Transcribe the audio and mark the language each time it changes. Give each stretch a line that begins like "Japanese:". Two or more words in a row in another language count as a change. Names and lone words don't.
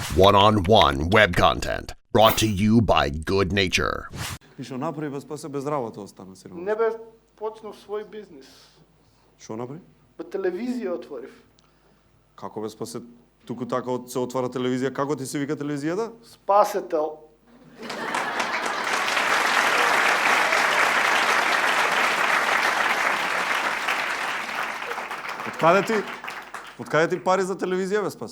English: One-on-one web content brought to you by Good Nature.
Macedonian: И што направи бе Спасе без работа остана сигурно. Не бе почнав свој бизнис. Што направи? Бе телевизија отворив. Како бе Спасе туку така се отвара телевизија, како ти се вика телевизијата? Спасетел. Од каде ти пари за телевизија бе Спасе?